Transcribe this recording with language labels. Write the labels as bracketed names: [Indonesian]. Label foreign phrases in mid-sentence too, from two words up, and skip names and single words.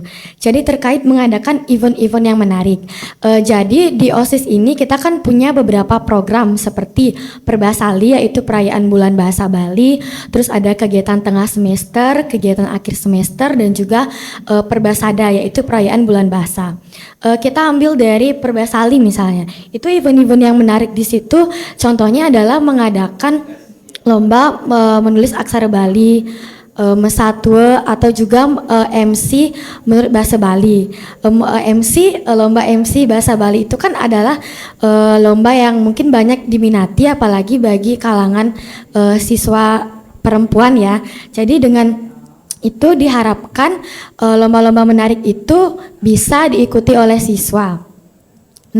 [Indonesian] Jadi terkait mengadakan event-event yang menarik. Jadi di OSIS ini kita kan punya beberapa program seperti Perbasali, yaitu perayaan bulan bahasa Bali, terus ada kegiatan tengah semester, kegiatan akhir semester, dan juga Perbasada, yaitu perayaan bulan bahasa. Kita ambil dari Perbasali misalnya, itu event-event yang menarik di situ. Contohnya adalah mengadakan lomba menulis aksara Bali, mesatwa, atau juga MC menurut bahasa Bali. Lomba MC bahasa Bali itu kan adalah lomba yang mungkin banyak diminati, apalagi bagi kalangan siswa perempuan ya. Jadi dengan itu diharapkan lomba-lomba menarik itu bisa diikuti oleh siswa.